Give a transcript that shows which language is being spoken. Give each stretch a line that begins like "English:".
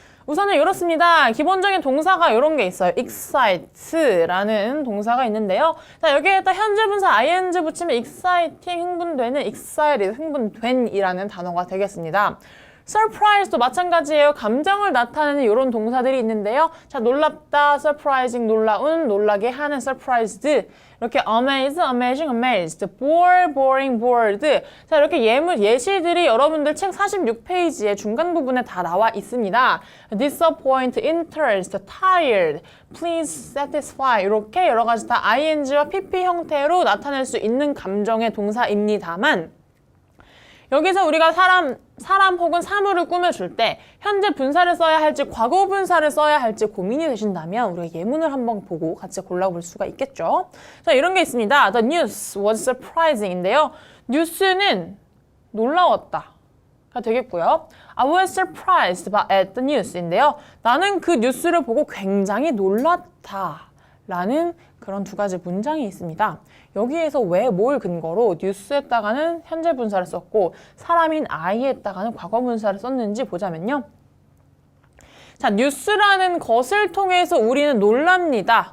Korean: 우선은 이렇습니다. 기본적인 동사가 이런 게 있어요. excite라는 동사가 있는데요. 자, 여기에다 현재 분사 ing 붙이면 exciting, 흥분되는, excited, 흥분된이라는 단어가 되겠습니다. surprise도 마찬가지예요. 감정을 나타내는 이런 동사들이 있는데요. 자, 놀랍다, surprising, 놀라운, 놀라게 하는 surprised, 이렇게 amazed, amazing, amazed, bore, boring, bored. 자, 이렇게 예시들이 여러분들 책 46페이지의 중간 부분에 다 나와 있습니다. disappoint, interest, tired, please, satisfy 이렇게 여러 가지 다 ing와 pp 형태로 나타낼 수 있는 감정의 동사입니다만 여기서 우리가 사람 혹은 사물을 꾸며줄 때 현재 분사를 써야 할지 과거 분사를 써야 할지 고민이 되신다면 우리가 예문을 한번 보고 같이 골라볼 수가 있겠죠. 자, 이런 게 있습니다.
English: The news was surprising인데요.
Korean: 뉴스는 놀라웠다. 가 되겠고요.
English: I was surprised at the news인데요.
Korean: 나는 그 뉴스를 보고 굉장히 놀랐다. 라는 그런 두 가지 문장이 있습니다. 여기에서 왜 뭘 근거로 뉴스에다가는 현재 분사를 썼고 사람인 I에다가는 과거 분사를 썼는지 보자면요. 자, 뉴스라는 것을 통해서 우리는 놀랍니다.